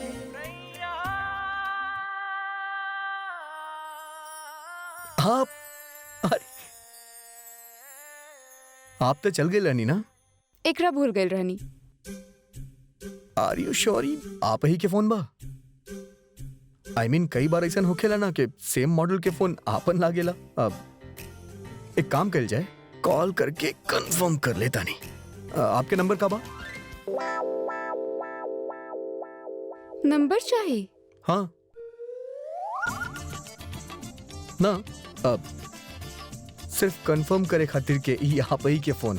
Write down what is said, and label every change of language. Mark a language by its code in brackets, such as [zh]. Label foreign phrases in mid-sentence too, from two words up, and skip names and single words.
[bho] आप अरे आप तो चल गए रहनी ना? एकरा भूल गई रहनी। [en] Are you sure [bho] आप ही के फोन बा? [en] I mean, [bho] कई बार ऐसा होखेला ना कि [en] same model [bho] के फोन आपन लागेला। अब एक काम कर जाए, कॉल करके कंफर्म कर लेता नहीं। आपके नंबर का बा? नंबर चाहिए? हाँ ना, अब सिर्फ कंफर्म करे खातिर के ई आप ही के फोन।